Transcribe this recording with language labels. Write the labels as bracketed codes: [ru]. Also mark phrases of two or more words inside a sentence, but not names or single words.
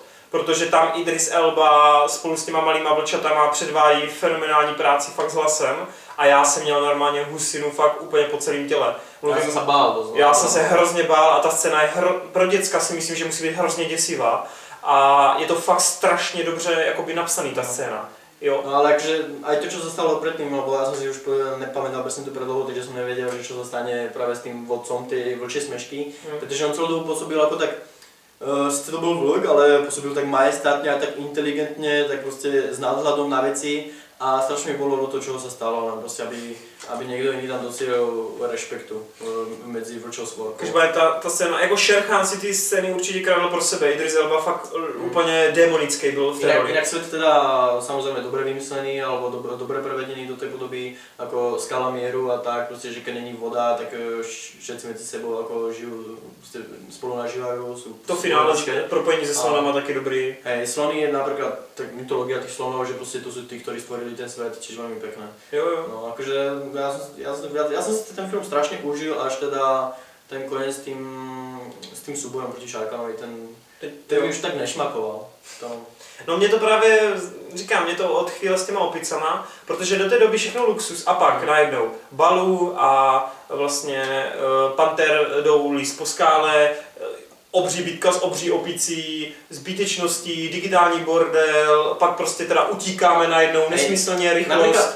[cs] Protože tam Idris Elba spolu s těma malýma vlčatama předvádí fenomenální práci fakt s hlasem a já jsem měl normálně husinu fakt úplně po celém těle. Já jsem se hrozně bál a ta scéna je pro děcka si myslím, že musí být hrozně děsivá a je to fakt strašně dobře jakoby napsaný ta scéna. Jo. [sk] No ale akože aj to, čo sa stalo predtým, lebo ja som si už nepamätal presne tú predlohu, takže som nevedel, že čo sa stane práve s tým vodcom tej vlčej smešky, pretože on celú dobu pôsobil ako tak, sice to bol vlk, ale pôsobil tak majestátne a tak inteligentne, tak proste s nadhľadom na veci a strašne mi bolo to, čoho sa stalo, len proste, [cs] aby někdo jiný tam docílil respektu mezi vlčou svorkou. Každopádně ta scéna, jako Sher Khan si ty scény určitě kradl pro sebe, Idris Elba fakt úplně démonický byl v té roli. [sk] Inak svet teda samozrejme dobre vymyslený, alebo dobre prevedený do tej podoby, ako skala mieru a tak, proste, že keď není voda, tak všetci medzi sebou ako žijú, spolu nažívajú, sú [cs] to finále propojení se slonama taky dobrý. [sk] Hej, slony je napríklad tak mytológia tých slonov, že proste to sú tí, ktorí stvorili ten svet, čiže veľmi pekné. Jo. No akože ja som si ten film strašne užil, až teda ten konec s tým súbojom proti Sharkanovi, ten už tak nešmakoval. [cs] No mě to právě, říkám, mě to odchvíle s těma opicama, protože do té doby všechno luxus a pak najednou Baloo a vlastně Panter jdou líst po skále, obří bitka s obří opicí, zbytečností, digitální bordel, pak prostě teda utíkáme najednou, nesmyslně rychlost.